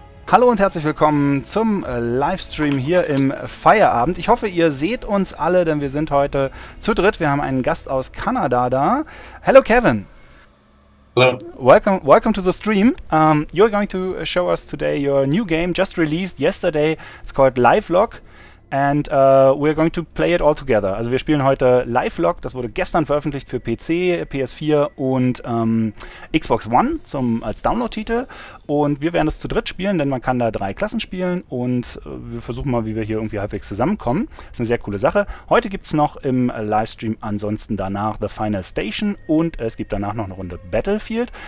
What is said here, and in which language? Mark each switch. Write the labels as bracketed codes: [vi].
[de] Hallo und herzlich willkommen zum Livestream hier im Fire-Abend. Ich hoffe, ihr seht uns alle, denn wir sind heute zu dritt. Wir haben einen Gast aus Kanada da. [en] Hello, Kevin. Hello. Welcome to the stream. You're going to show us today your new game, just released yesterday. It's called Livelock. And we're going to play it all together. [de] Also wir spielen heute Livelock, das wurde gestern veröffentlicht für PC, PS4 und Xbox One als Download-Titel. Und wir werden das zu dritt spielen, denn man kann da 3 Klassen spielen und wir versuchen mal, wie wir hier irgendwie halbwegs zusammenkommen. Das ist eine sehr coole Sache. Heute gibt es noch im Livestream ansonsten danach The Final Station und es gibt danach noch eine Runde Battlefield.